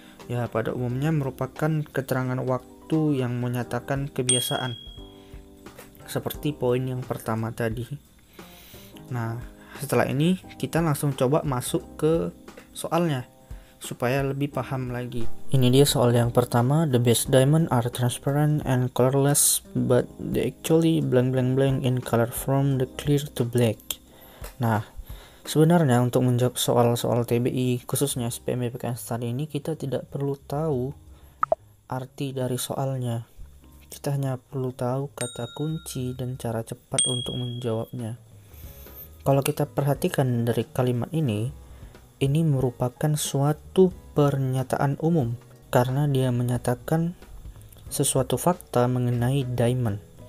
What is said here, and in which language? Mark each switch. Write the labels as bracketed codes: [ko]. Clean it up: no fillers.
[id] Ya, pada umumnya merupakan keterangan waktu yang menyatakan kebiasaan, seperti poin yang pertama tadi. Nah, setelah ini kita langsung coba masuk ke soalnya supaya lebih paham lagi. Ini dia soal yang pertama. [en] The best diamond are transparent and colorless, but they actually blank blank blank in color from the clear to black. [id] Nah, sebenarnya untuk menjawab soal-soal TBI khususnya SBMPTN STAN ini kita tidak perlu tahu arti dari soalnya. Kita hanya perlu tahu kata kunci dan cara cepat untuk menjawabnya. Kalau kita perhatikan dari kalimat ini merupakan suatu pernyataan umum karena dia menyatakan sesuatu fakta mengenai diamond.